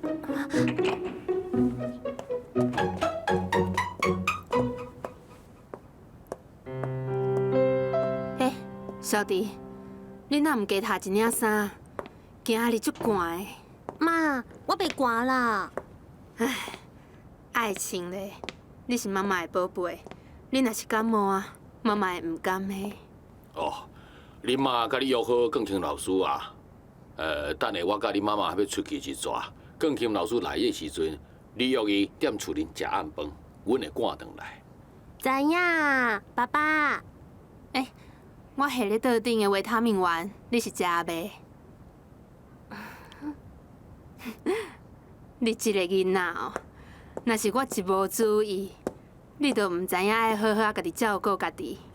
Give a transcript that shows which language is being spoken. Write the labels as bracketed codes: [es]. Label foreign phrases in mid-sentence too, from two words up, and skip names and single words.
[nan] 嘿，小弟，你哪唔加摕一领衫？今仔日足寒的。妈，我被寒啦。唉，爱情咧，你是妈妈的宝贝，你若是感冒啊，妈妈会唔甘的。哦，恁妈甲你约好钢琴老师啊？等下我甲恁妈妈要出去一逝，钢琴老师来的时阵，你约伊踮厝边食暗饭，阮会赶转来。知影，爸爸。我下咧桌顶的维他命丸，你是食袂？你这个囡仔哦，若是我一无注意，你都唔知影爱好好家己照顾家己。